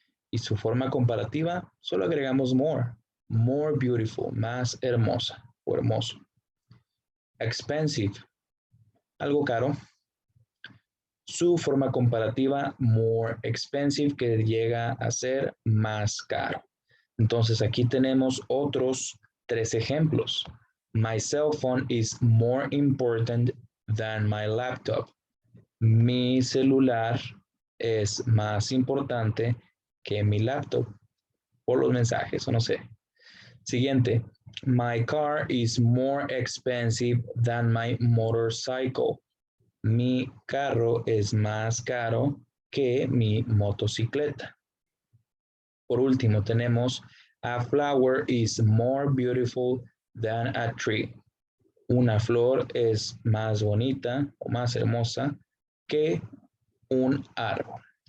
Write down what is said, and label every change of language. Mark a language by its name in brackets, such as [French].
[Spanish] Y su forma comparativa, solo agregamos more beautiful, más hermosa o hermoso. Expensive, algo caro. Su forma comparativa, more expensive, que llega a ser más caro. Entonces aquí tenemos otros 3 ejemplos. [English] My cell phone is more important than my laptop. [Spanish] Mi celular es más importante que mi laptop. Por los mensajes, o no sé. Siguiente. [English] My car is more expensive than my motorcycle. [Spanish] Mi carro es más caro que mi motocicleta. Por último, tenemos [English] a flower is more beautiful than a tree. [Spanish] Una flor es más bonita o más hermosa que un árbol.